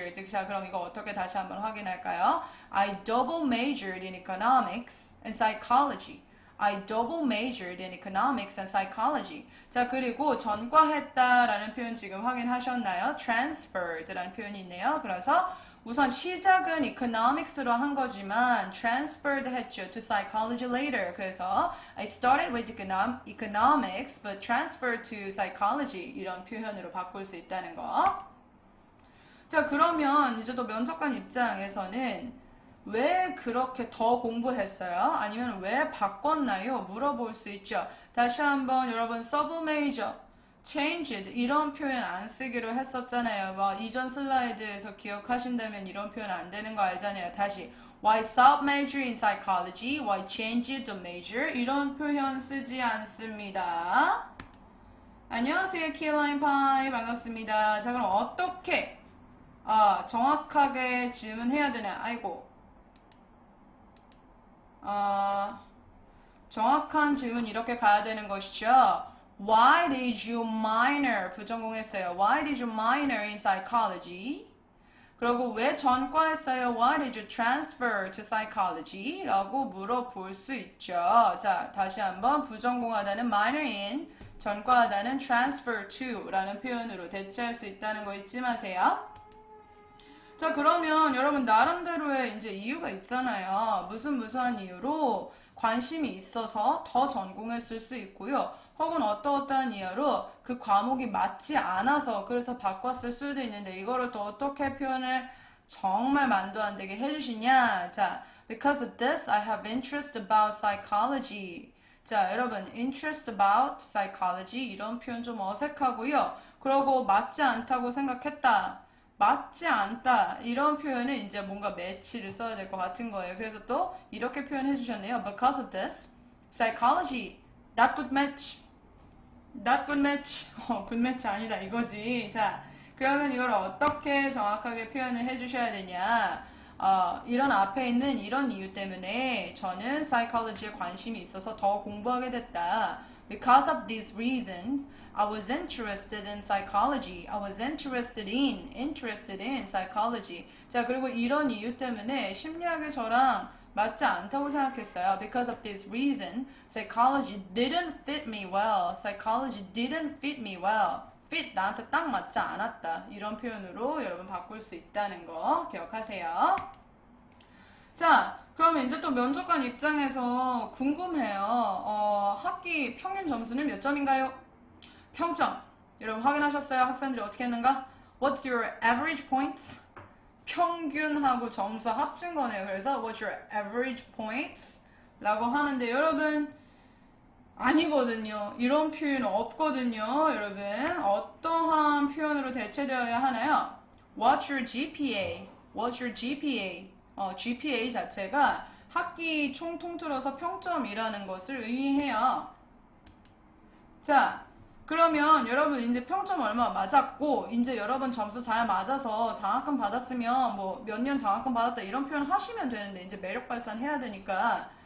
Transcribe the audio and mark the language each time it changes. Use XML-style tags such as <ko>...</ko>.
<ko>자, 그럼 이거 어떻게 다시 한번 확인할까요?</ko> <en>I double majored in economics and psychology. I double majored in economics and psychology.</en> <ko>자, 그리고 전과했다라는 표현 지금 확인하셨나요? transferred라는 표현이 있네요. 그래서 우선 시작은 economics로 한 거지만 transferred 했죠</ko> <en>to psychology later.</en> <ko>그래서</ko> <en>I started with economics but transferred to psychology</en> <ko>이런 표현으로 바꿀 수 있다는 거. 자, 그러면 이제 또 면접관 입장에서는 왜 그렇게 더 공부했어요? 아니면 왜 바꿨나요? 물어볼 수 있죠. 다시 한번 여러분 서브메이저, changed 이런 표현 안 쓰기로 했었잖아요. 뭐 이전 슬라이드에서 기억하신다면 이런 표현 안 되는 거 알잖아요. 다시</ko> <en>Why sub-major in psychology? Why changed the major?</en> <ko>이런 표현 쓰지 않습니다. 안녕하세요. 키라인 파이 반갑습니다. 자, 그럼 어떻게 정확하게 질문해야 되나? 아이고. 정확한 질문 이렇게 가야 되는 것이죠.</ko> <en>Why did you minor?</en> <ko>부전공했어요.</ko> <en>Why did you minor in psychology?</en> <ko>그리고 왜 전과했어요?</ko> <en>Why did you transfer to psychology?</en> <ko>라고 물어볼 수 있죠. 자, 다시 한번 부전공하다는 minor in, 전과하다는 transfer to 라는 표현으로 대체할 수 있다는 거 잊지 마세요. 자, 그러면 여러분 나름대로의 이제 이유가 있잖아요. 무슨 이유로 관심이 있어서 더 전공했을 수 있고요. 혹은 어떠한 이유로 그 과목이 맞지 않아서 그래서 바꿨을 수도 있는데 이거를 또 어떻게 표현을 정말 만도 안 되게 해주시냐.</ko> <en>자, because of this I have interest about psychology.</en> <ko>자, 여러분</ko> <en>interest about psychology</en> <ko>이런 표현 좀 어색하고요. 그러고 맞지 않다고 생각했다. 맞지 않다 이런 표현은 이제 뭔가 매치를 써야 될 것 같은 거예요. 그래서 또 이렇게 표현해 주셨네요.</ko> <en>Because of this, psychology, not good match.</en> <ko>good match 아니다 이거지. 자, 그러면 이걸 어떻게 정확하게 표현을 해주셔야 되냐. 이런 앞에 있는 이런 이유 때문에 저는 psychology에 관심이 있어서 더 공부하게 됐다.</ko> <en>Because of this reason, I was interested in psychology. I was interested in psychology.</en> <ko>자, 그리고 이런 이유 때문에 심리학이 저랑 맞지 않다고 생각했어요.</ko> <en>Because of this reason, psychology didn't fit me well. Psychology didn't fit me well.</en> <ko>fit 나한테 딱 맞지 않았다. 이런 표현으로 여러분 바꿀 수 있다는 거 기억하세요. 자, 그러면 이제 또 면접관 입장에서 궁금해요. 학기 평균 점수는 몇 점인가요? 평점. 여러분 확인하셨어요? 학생들이 어떻게 했는가?</ko> <en>What's your average points?</en> <ko>평균하고 점수 합친 거네요. 그래서</ko> <en>What's your average points?</en> <ko>라고 하는데 여러분 아니거든요. 이런 표현 없거든요. 여러분 어떠한 표현으로 대체되어야 하나요?</ko> <en>What's your GPA? What's your GPA? GPA</en> <ko>자체가 학기 총 통틀어서 평점이라는 것을 의미해요. 자, 그러면 여러분 이제 평점 얼마 맞았고, 이제 여러분 점수 잘 맞아서 장학금 받았으면 뭐 몇 년 장학금 받았다 이런 표현 하시면 되는데, 이제 매력 발산해야 되니까.</ko>